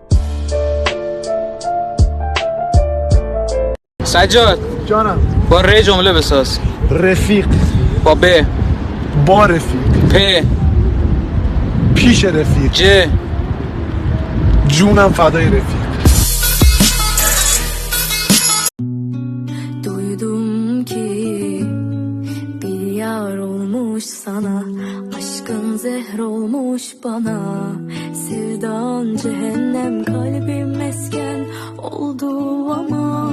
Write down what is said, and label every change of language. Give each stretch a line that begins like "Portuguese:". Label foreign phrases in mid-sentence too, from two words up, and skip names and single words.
Persian: سجاد جانم. با ر جمله بساز. رفیق. با ب. با رفیق. پ. پیش رفیق. ج. جونم فدای رفیق.
Turkish: Duydum ki bir yar olmuş sana, aşkın zehr olmuş bana, sevdan cehennem, kalbim mesken oldu ama